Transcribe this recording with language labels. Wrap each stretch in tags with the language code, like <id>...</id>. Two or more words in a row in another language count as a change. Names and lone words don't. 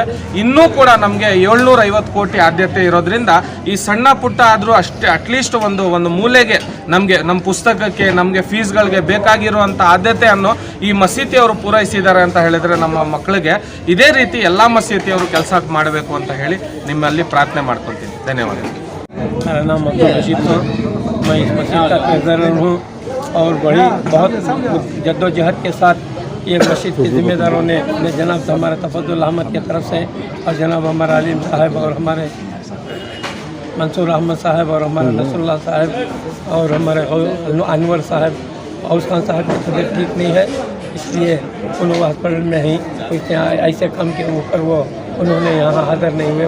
<kn>ಇನ್ನೂ ಕೂಡ ನಮಗೆ 750 ಕೋಟಿ ಆದ್ಯತೆ ಇರೋದ್ರಿಂದ ಈ ಸಣ್ಣ ಪುಟ್ಟ ಆದರೂ ಅಷ್ಟೇ ಅಟ್ಲೀಸ್ಟ್ ಒಂದು ಮೂಲೆಗೆ ನಮಗೆ ನಮ್ಮ ಪುಸ್ತಕಕ್ಕೆ, ನಮಗೆ ಫೀಸ್ಗಳಿಗೆ ಬೇಕಾಗಿರುವಂಥ ಆದ್ಯತೆಯನ್ನು ಈ ಮಸೀದಿಯವರು ಪೂರೈಸಿದ್ದಾರೆ ಅಂತ ಹೇಳಿದರೆ ನಮ್ಮ ಮಕ್ಕಳಿಗೆ ಇದೇ ರೀತಿ ಎಲ್ಲ ಮಸೀದಿಯವರು ಕೆಲಸ ಮಾಡಬೇಕು ಅಂತ ಹೇಳಿ ನಿಮ್ಮಲ್ಲಿ ಪ್ರಾರ್ಥನೆ ಮಾಡ್ಕೊತೀನಿ. ಧನ್ಯವಾದಗಳು.</kn> <ur>میرا نام عبدالرشید خان، میں اس مسجد کا ٹریژرر ہوں اور بہت جدوجہد کے ساتھ یہ مسجد کے ذمہ داروں نے اپنے جناب ہمارے تفضل احمد کی طرف سے اور جناب ہمارے عالم صاحب اور ہمارے منصور احمد صاحب اور ہمارے نصراللہ صاحب اور ہمارے انور صاحب، اوس خان صاحب کی طبیعت ٹھیک نہیں ہے، اس لیے ان ہاسپٹل میں ہی ایسے کام کے اوپر وہ انہوں نے یہاں حاضر نہیں ہوئے.</ur>